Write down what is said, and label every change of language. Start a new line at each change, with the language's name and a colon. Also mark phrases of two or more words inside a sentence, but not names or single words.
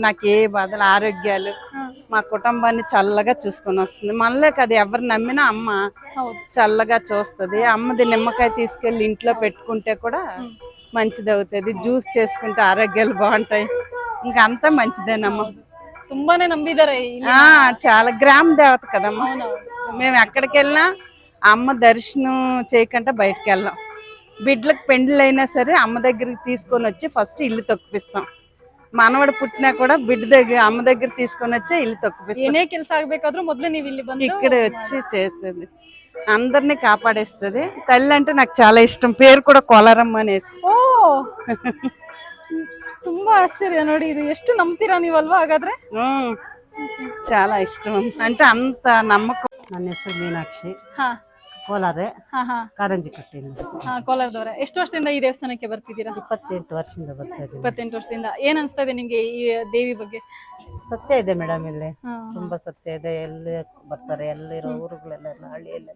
Telugu: నాకు ఏ బాధలు, ఆరోగ్యాలు, మా కుటుంబాన్ని చల్లగా చూసుకొని వస్తుంది. మళ్ళీ కదా ఎవరు నమ్మినా అమ్మ చల్లగా చూస్తుంది. అమ్మది నిమ్మకాయ తీసుకెళ్లి ఇంట్లో పెట్టుకుంటే కూడా మంచిది అవుతుంది. జ్యూస్ చేసుకుంటే ఆరోగ్యాలు బాగుంటాయి. ఇంకా అంతా మంచిదేనమ్మా.
Kannada: ತುಂಬಾನೇ ನಂಬಿದ್ದಾರೆ.
Telugu: చాలా గ్రామ దేవత కదమ్మా. మేము ఎక్కడికి వెళ్ళినా అమ్మ దర్శనం చేయకుండా బయటకు వెళ్ళాం. బిడ్డలకు పెండ్లు అయినా సరే అమ్మ దగ్గరికి తీసుకొని వచ్చి ఫస్ట్ ఇల్లు తొక్కిపిస్తాం. మనవడు పుట్టినా కూడా బిడ్డ దగ్గర అమ్మ దగ్గర తీసుకొని వచ్చి ఇల్లు తొక్కిపిస్తాం.
Kannada: ಏನೇ ಕೆಲಸ ಆಗಬೇಕಾದ್ರೂ ಮೊದಲೇ ನೀವು ಇಲ್ಲಿ ಬಂದು
Telugu: ఇక్కడ వచ్చి చేసేది. అందరినీ కాపాడేస్తుంది తల్లి. అంటే నాకు చాలా ఇష్టం. పేరు కూడా కోలారమ్మ అనేసి.
Kannada: ಓ ತುಂಬಾ ಆಶ್ಚರ್ಯ ನೋಡಿ. ಇದು ಎಷ್ಟು ನಂಬ್ತೀರಾ ನೀವಲ್ವಾ ಹಾಗಾದ್ರೆ?
Telugu: చాలా ఇష్టం. అంటే అంత నమ్మకం.
Kannada: ನನ್ನ ಹೆಸರು ಮೀನಾಕ್ಷಿ, ಹಾ ಕೋಲಾರ ಹಾ ಹಾ ಕಾರಂಜಿ ಕಟ್ಟಿಂದ. ಕೋಲಾರದವರ. ಎಷ್ಟು ವರ್ಷದಿಂದ ಈ ದೇವಸ್ಥಾನಕ್ಕೆ ಬರ್ತಿದ್ದೀರಾ? 28 ವರ್ಷದಿಂದ ಬರ್ತಾ ಇದ್ದೀನಿ. 28 ವರ್ಷದಿಂದ. ಏನ್ ಅನ್ಸ್ತಾ ಇದೆ ನಿಮ್ಗೆ ಈ ದೇವಿ ಬಗ್ಗೆ? ಸತ್ಯ ಇದೆ ಮೇಡಮ್, ಇಲ್ಲಿ ತುಂಬಾ ಸತ್ಯ ಇದೆ. ಎಲ್ಲಿ ಬರ್ತಾರೆ, ಎಲ್ಲಿರೋ ಊರುಗಳೆಲ್ಲ ಹಳ್ಳಿಯಲ್ಲ